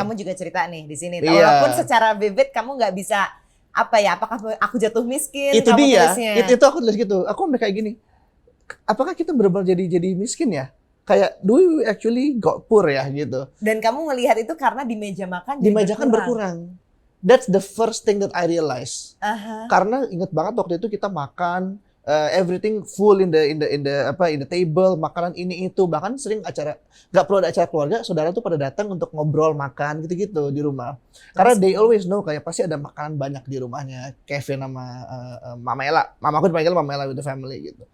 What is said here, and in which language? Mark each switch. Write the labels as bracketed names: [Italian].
[Indonesian] Kamu juga cerita nih di sini. Walaupun secara vivid kamu nggak bisa apa ya? Apakah aku jatuh miskin? Itu kamu dia. tulisnya? Itu aku tulis gitu. Aku sampai kayak gini. Apakah kita benar-benar jadi miskin ya? Kayak [English] do we actually got poor [Indonesian] ya gitu. Dan kamu ngelihat itu karena di meja makan Di jadi meja kan berkurang. [English] That's the first thing that I realize. Aha. [Indonesian] Karena inget banget waktu itu kita makan [English] everything full in the table, [Indonesian] makanan ini itu, bahkan sering acara nggak perlu ada acara keluarga, saudara tuh pada datang untuk ngobrol makan gitu-gitu di rumah. Karena [English] they always know [Indonesian] kayak pasti ada makanan banyak di rumahnya. Kevin sama Mama Ella, mamaku dipanggil Mama Ella [English] with the family [Indonesian] gitu.